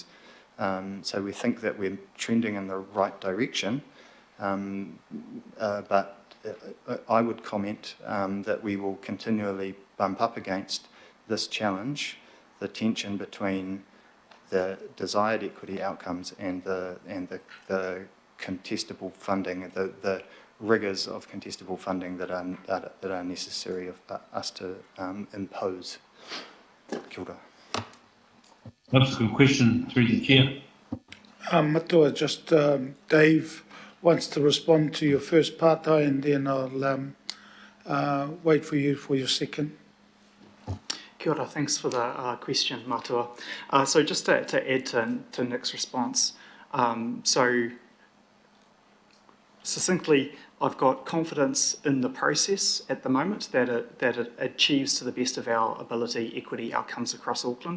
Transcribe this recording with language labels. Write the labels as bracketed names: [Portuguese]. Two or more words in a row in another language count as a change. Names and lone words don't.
[English] So we think that we're trending in the right direction, but I would comment that we will continually bump up against this challenge, the tension between the desired equity outcomes and the contestable funding, the rigours of contestable funding that are necessary of us to impose. [Māori] Kia ora. [English] That's a good question through the chair. Matua, just Dave wants to respond to your first partai, and then I'll wait for you for your second. [Māori] Kia ora, [English] thanks for the question, Matua. So just to add to Nick's response, so succinctly, I've got confidence in the process at the moment that it achieves to the best of our ability equity outcomes across Auckland.